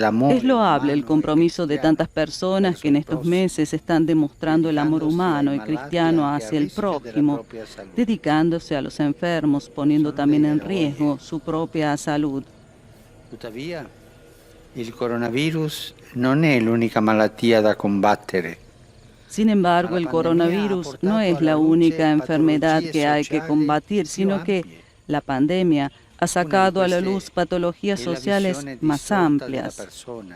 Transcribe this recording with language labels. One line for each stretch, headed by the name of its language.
Spanish: Es loable el compromiso de tantas personas que en estos meses están demostrando el amor humano y cristiano hacia el prójimo, dedicándose a los enfermos, poniendo también en riesgo su propia salud.
Italian: Tuttavia, il coronavirus non è l'unica malattia da combattere.
Spanish: Sin embargo, el coronavirus no es la única enfermedad que hay que combatir, sino que la pandemia ha sacado a la luz patologías sociales más amplias.